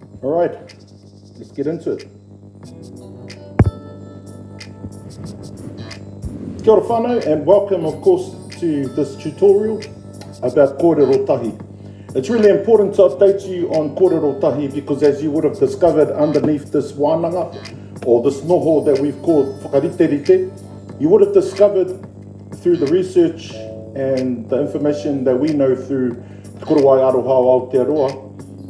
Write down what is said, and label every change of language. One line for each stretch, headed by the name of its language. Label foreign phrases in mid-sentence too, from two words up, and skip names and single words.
English: All right, let's get into it.
Māori: Kia ora whānau,
English: and welcome, of course, to this tutorial about Korero Tahi. It's really important to update you on Korero Tahi because, as you would have discovered underneath this wānanga, or this noho that we've called Whakariterite, you would have discovered through the research and the information that we know through Te Korowai Aroha Aotearoa.